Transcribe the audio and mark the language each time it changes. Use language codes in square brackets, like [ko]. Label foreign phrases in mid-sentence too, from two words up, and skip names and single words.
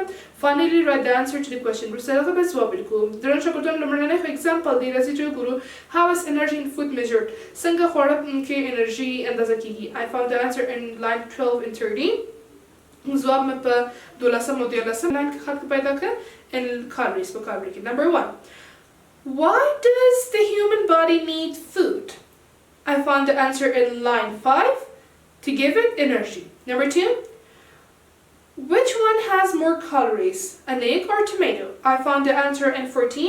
[en] Finally, write the answer to the question. [ps] وروسته له هغه به ځواب لیکو. دریم شاګردانو لومړنی خو example دی. راځئ چې وګورو. [en] How is energy in food measured? [ps] څنګه خواړه کې انرژي اندازه کیږي. [en] I found the answer in line 12 and 13. [ps] ځواب مې په دولسم او دیارلسم لاین کې خط پیدا کړ. [en] in calories [ps] په کالوري کې. [en] Number 1. Why does the human body need food? I found the answer in line 5. To give it energy. Number 2. Which one has more calories? An egg or tomato? I found the answer in 14.